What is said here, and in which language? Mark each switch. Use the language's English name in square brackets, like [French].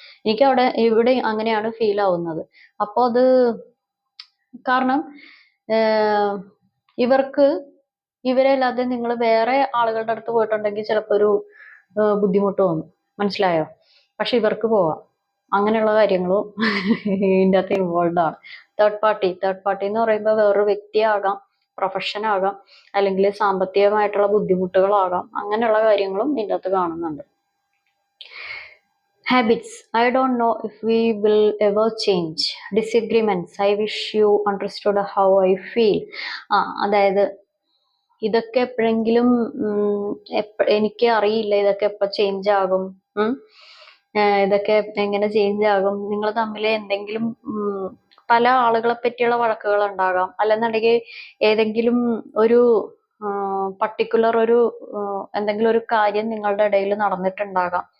[Malayalam] എനിക്ക് ഇവിടെ അങ്ങനെയാണ് ഫീൽ ആവുന്നത്. അപ്പോൾ അത് കാരണം ഇവർക്ക് ഇവരല്ലാതെ നിങ്ങൾ വേറെ ആളുകളുടെ അടുത്ത് പോയിട്ടുണ്ടെങ്കിൽ ചിലപ്പോൾ ഒരു ബുദ്ധിമുട്ട് തോന്നും, മനസ്സിലായോ? പക്ഷെ ഇവർക്ക് പോവാം. അങ്ങനെയുള്ള കാര്യങ്ങളും ഇതിൻ്റെ അകത്ത് ഇൻവോൾവ് ആണ്. തേർഡ് പാർട്ടി എന്ന് പറയുമ്പോൾ വേറൊരു വ്യക്തിയാകാം, പ്രൊഫഷൻ ആകാം, അല്ലെങ്കിൽ സാമ്പത്തികമായിട്ടുള്ള ബുദ്ധിമുട്ടുകളാകാം. അങ്ങനെയുള്ള കാര്യങ്ങളും ഇതിൻ്റെ അകത്ത് കാണുന്നുണ്ട്. [English] Habits. I don't know if we will ever change. Disagreements. I wish you understood how I feel. [Malayalam] അതായത് ഇതൊക്കെ എപ്പോഴെങ്കിലും എനിക്ക് അറിയില്ല ഇതൊക്കെ എപ്പോൾ ചേഞ്ച് ആകും, ഇതൊക്കെ എങ്ങനെ ചേഞ്ച് ആകും. നിങ്ങൾ തമ്മിൽ എന്തെങ്കിലും പല ആളുകളെ പറ്റിയുള്ള വഴക്കുകൾ ഉണ്ടാകാം, അല്ലെന്നുണ്ടെങ്കിൽ ഏതെങ്കിലും ഒരു പർട്ടിക്കുലർ ഒരു എന്തെങ്കിലും ഒരു കാര്യം നിങ്ങളുടെ ഇടയിൽ നടന്നിട്ടുണ്ടാകാം.